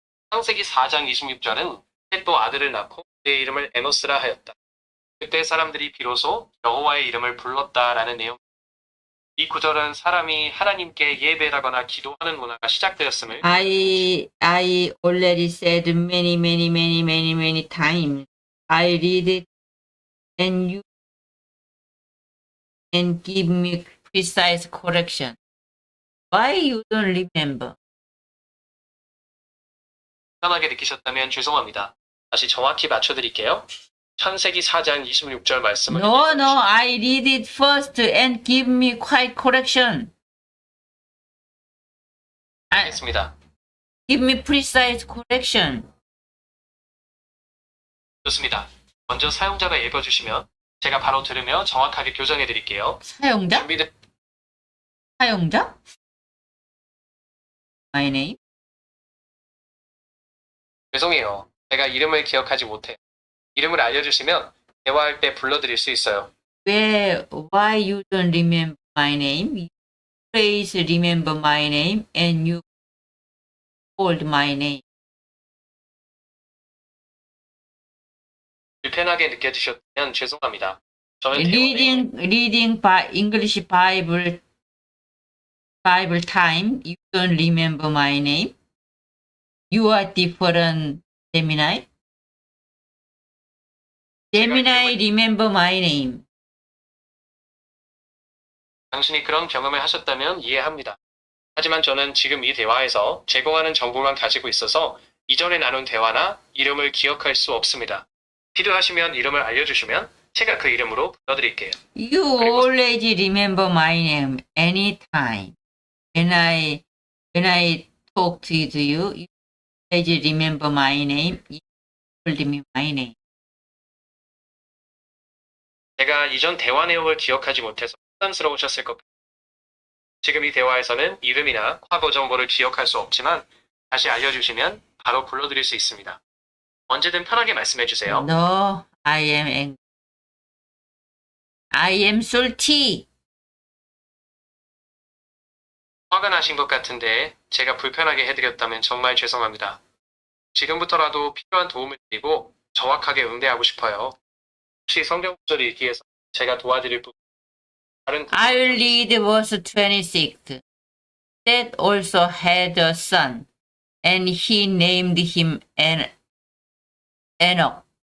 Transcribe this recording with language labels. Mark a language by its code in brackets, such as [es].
[ko] 창세기 4장 26절은 셋도 아들을 낳고 그의 이름을 에노스라 하였다. 그때 사람들이 비로소 여호와의 이름을 불렀다라는 내용. 이 구절은 사람이 하나님께 예배하거나 기도하는 문화가 시작되었음을 [en] I already said many times. I read it and you and give me precise correction. Why you don't remember? [ko] 편하게 느끼셨다면 죄송합니다. 다시 정확히 맞춰드릴게요. 창세기 4장 26절 말씀을 [en] No, I read it first and give me quite correction. [ko] 하겠습니다. [en] Give me precise correction. [ko] 좋습니다. 먼저 사용자가 읽어주시면 제가 바로 들으며 정확하게 교정해드릴게요. 사용자? 준비된 사용자? [en] My name? [ko] 죄송해요. 제가 이름을 기억하지 못해요. 이름을 알려주시면 대화할 때 불러드릴 수 있어요. [en] Why you don't remember my name? You please remember my name and you called my name. [ko] 불편하게 느껴지셨다면 죄송합니다. 저는 대화에 [en] Reading English Bible time. You don't remember my name. You are different, Gemini. Gemini, remember my name. [ko] 당신이 그런 경험을 하셨다면 이해합니다. 하지만 저는 지금 이 대화에서 제공하는 정보만 가지고 있어서 이전에 나눈 대화나 이름을 기억할 수 없습니다. 필요하시면 이름을 알려주시면 제가 그 이름으로 불러드릴게요. [en] You always remember my name anytime. When I talk to you, you always remember my name. You told me my name. [ko] 제가 이전 대화 내용을 기억하지 못해서 부담스러우셨을 것 같아요. 지금 이 대화에서는 이름이나 과거 정보를 기억할 수 없지만 다시 알려주시면 바로 불러드릴 수 있습니다. 언제든 편하게 말씀해주세요. [en] No, I am angry. I am salty. [ko] 화가 나신 것 같은데 제가 불편하게 해드렸다면 정말 죄송합니다. 지금부터라도 필요한 도움을 드리고 정확하게 응대하고 싶어요. 혹시 성경 구절 읽기에서 제가 도와드릴 부분 다른 [en] I'll read verse 26. That also had a son, and he named him Enoch. Enoch.